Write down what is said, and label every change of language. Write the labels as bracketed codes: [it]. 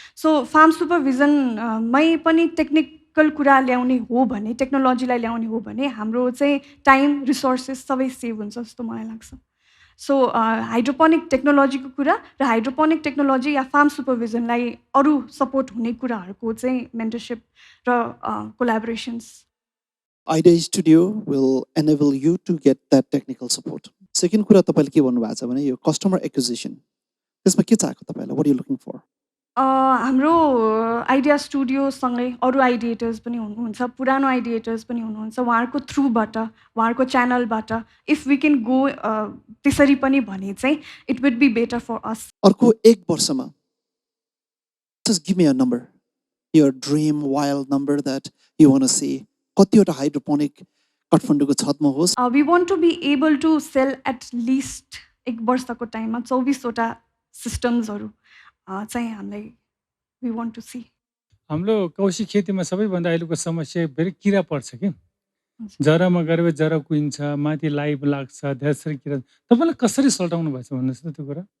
[ne] So farm सुपरभिजनमै पनि technical कुरा ल्याउने हो भने, टेक्नोलोजीलाई ल्याउने हो भने हाम्रो चाहिँ टाइम, रिसोर्सेस सबै सेभ हुन्छ जस्तो मलाई लाग्छ। सो हाइड्रोपोनिक टेक्नोलोजीको कुरा र हाइड्रोपोनिक टेक्नोलोजी या फार्म सुपरभिजनलाई अरू सपोर्ट हुने कुराहरूको चाहिँ मेन्टरसिप र collaborations. [en] Idea Studio will enable you to get that technical support. [ne] Second कुरा तपाईँले के भन्नुभएको छ भने यो कस्टमर एक्विजिसन, त्यसमा के चाहेको तपाईँलाई? [en] What are you looking for? [ne] हाम्रो आइडिया स्टुडियोसँगै अरू आइडिएटर्स पनि हुनुहुन्छ, पुरानो आइडिएटर्स पनि हुनुहुन्छ, उहाँहरूको थ्रुबाट, उहाँहरूको च्यानलबाट [en] if we can go [ne] त्यसरी पनि भने चाहिँ [en] It would be better for us. [ne] अर्को 1 वर्षमा [en] just give me a number, your dream wild number that you want to see. [ne] कतिवटा हाइड्रोपोनिक काठमाडौँको छतमा होस्? [en] we want to be able to sell at least [ne] 1 वर्षको टाइममा 24वटा सिस्टम्सहरू चाहिँ हामीलाई [en] We want to see. [ne] हाम्रो कौशी खेतीमा सबैभन्दा अहिलेको समस्या फेरि किरा पर्छ कि, जरामा गएर जरा कुहिन्छ, माथि लाइभ लाग्छ, धेरै किरा। तपाईँलाई कसरी सल्टाउनु भएको छ भन्नुहोस् त त्यो कुरा?